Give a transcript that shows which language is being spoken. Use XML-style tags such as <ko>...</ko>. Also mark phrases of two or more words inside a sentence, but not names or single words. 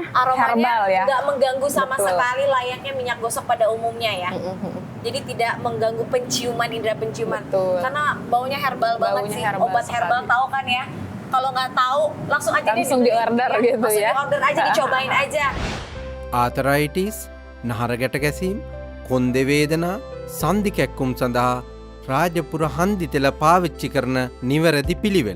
<id>aromanya herbal ya. nggak mengganggu sama Betul. sekali layaknya minyak gosok pada umumnya ya. Jadi tidak mengganggu penciuman, indera penciuman. Betul. Karena baunya herbal banget Baunya sih. herbal Obat herbal sekali. tahu kan ya. Kalau nggak tahu langsung aja Langsung dibeli. di-order gitu langsung ya. di-order aja, dicobain aja.</id> <si>ආතරයිටිස් නහරගැට ගැසීම් කොන්ද වේදනා සන්ධි කැක්කුම් සඳහා රාජපුර හන්දි තෙල පාවිච්චි කරන නිවැරදි පිළිවෙල.</si>